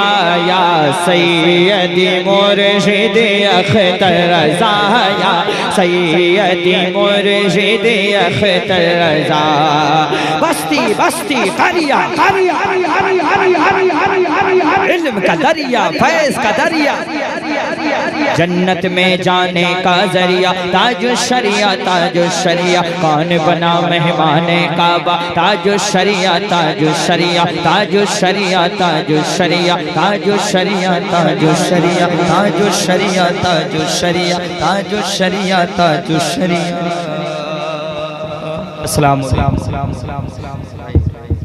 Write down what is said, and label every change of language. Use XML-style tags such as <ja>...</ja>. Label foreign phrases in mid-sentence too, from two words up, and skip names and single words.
<hi>या सैयदी मुर्शिद अख्तर रज़ा, या सैयदी मुर्शिद अख्तर रज़ा। बस्ती बस्ती करिया करिया, इल्म का दरिया फैज़ का दरिया, जन्नत में जाने का जरिया, ताजो शरिया ताजो शरिया। कौन बना मेहमाने काबा, ताजो शरिया ताजो शरिया, ताजो शरिया ताजो शरिया, ताजो शरिया ताजो शरिया, ताजो शरिया ताजो शरिया, ताजो शरिया ताजो शरिया।</hi> <ar>السلام عليكم.</ar>